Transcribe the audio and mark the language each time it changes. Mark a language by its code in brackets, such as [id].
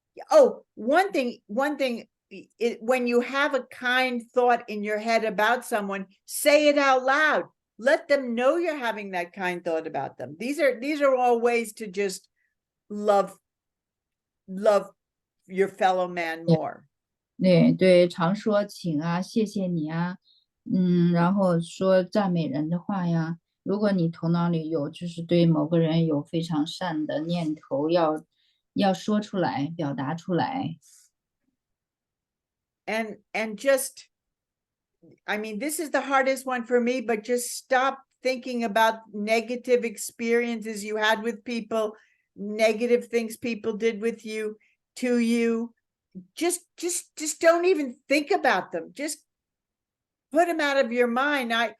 [en] Oh, one thing, when you have a kind thought in your head about someone, say it out loud. Let them know you're having that kind thought about them. These are all ways to just love your fellow man more. [zh] 对，常说请谢谢你然后说赞美人的话呀。如果你头脑里有就是对某个人有非常善的念头，要说出来，表达出来。 [en] And just, I mean, this is the hardest one for me, but just stop thinking about negative experiences you had with people, negative things people did with you, to you. Just don't even think about them. Just put them out of your mind.